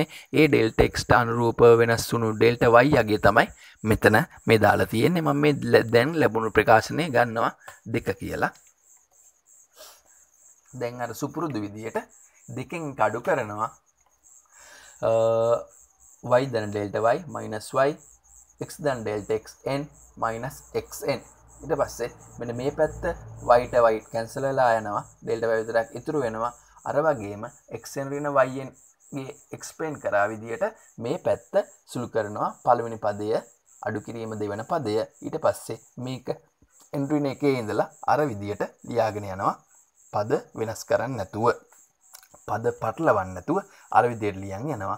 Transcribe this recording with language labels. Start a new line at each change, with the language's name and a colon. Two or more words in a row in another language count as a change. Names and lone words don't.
Sinhala: ඒ
English: delta x
Sinhala: ට අනුරූපව වෙනස් වුණු delta y අගය තමයි මෙතන මේ දාලා තියෙන්නේ. මම මේ දැන් ලැබුණු ප්‍රකාශනය ගන්නවා 2 කියලා. දැන් අර සුපුරුදු විදියට දෙකෙන් අඩු කරනවා y දැන්
English: delta y minus y,
Sinhala: x දැන්
English: delta xn minus xn.
Sinhala: ඊට පස්සේ මෙන්න මේ පැත්ත y ට y කැන්සල් වෙලා යනවා,
English: delta y
Sinhala: විතරක් ඉතුරු වෙනවා. අර වගේම xn ඍණ yn ගේ එක්ස්ප්ලেইন කරා විදියට මේ පැත්ත සුළු කරනවා පළවෙනි පදය අඩු කිරීම දෙවන පදය. ඊට පස්සේ මේක n ඍණ 1 ඉඳලා අර විදියට ලියාගෙන යනවා, පද වෙනස් කරන්නේ නැතුව, පද පටලවන්නේ නැතුව අර විදියට ලියන් යනවා.